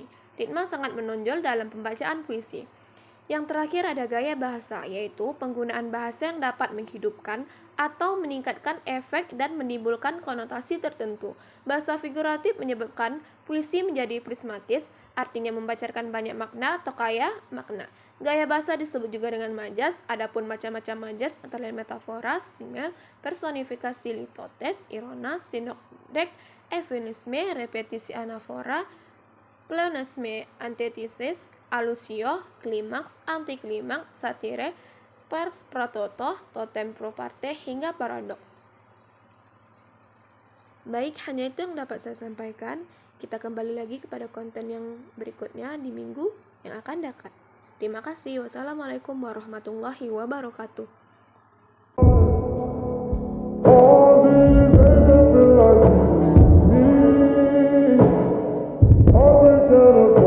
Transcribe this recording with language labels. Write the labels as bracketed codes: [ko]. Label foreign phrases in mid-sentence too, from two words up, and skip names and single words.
[id] Ritma sangat menonjol dalam pembacaan puisi. Yang terakhir ada gaya bahasa, yaitu penggunaan bahasa yang dapat menghidupkan atau meningkatkan efek dan menimbulkan konotasi tertentu. Bahasa figuratif menyebabkan puisi menjadi prismatis, artinya membacarkan banyak makna atau kaya makna. Gaya bahasa disebut juga dengan majas, adapun macam-macam majas antara lain metafora, simil, personifikasi, litotes, irona, sinekdek, eufemisme, repetisi, anafora, pleonasme, antitesis, alusio, klimaks, antiklimaks, satire, [la] pars pro toto, totem pro parte, [id] hingga paradoks. Baik, hanya itu yang dapat saya sampaikan. Kita kembali lagi kepada konten yang berikutnya di minggu yang akan datang. Terima kasih. [ar] والسلام عليكم ورحمة الله وبركاته.